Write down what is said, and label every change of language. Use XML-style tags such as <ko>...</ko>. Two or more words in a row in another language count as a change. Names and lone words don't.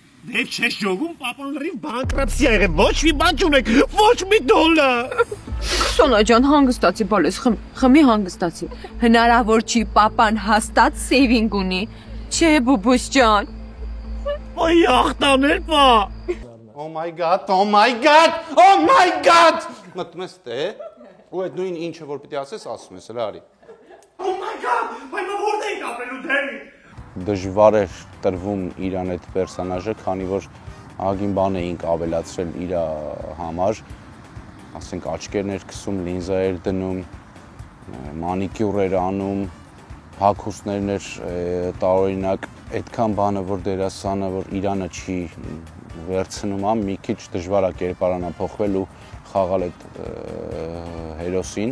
<hy>Դե չես ժողում պապանների բանկրապտսիա եղել, ոչ մի բան չունեք, ոչ մի դոլար։ Սոնա ջան, հանգստացի, բալես, խմի հանգստացի։ Հնարավոր չի պապան հաստատ սեյվինգ ունի։ Չէ, բուբուս ջան։ Այ ախտաներ պա։</hy> <en>Oh my god, oh my god, oh my god։</en> <hy>Մտնում ես տե, ու այդ նույն ինչը որ պիտի ասես, ասում ես, հələ արի։</hy> <en>Oh my god,</en> <hy>բայց որտե եք ապրելու Դեվիդ։ Դժվար էր տրվում իրան այդ պերսոնաժը, քանի որ ագին բան էինք ավելացրել իր համար, ասենք աչքերներ քսում, լինզա էր դնում, մանիկյուր էր անում, հագուստներն էր տարօրինակ, այդքան բանը որ դերասանը որ իրանը չի վերցնում, մի քիչ դժվար է կերպարանափոխվել ու խաղալ այդ հերոսին։</hy>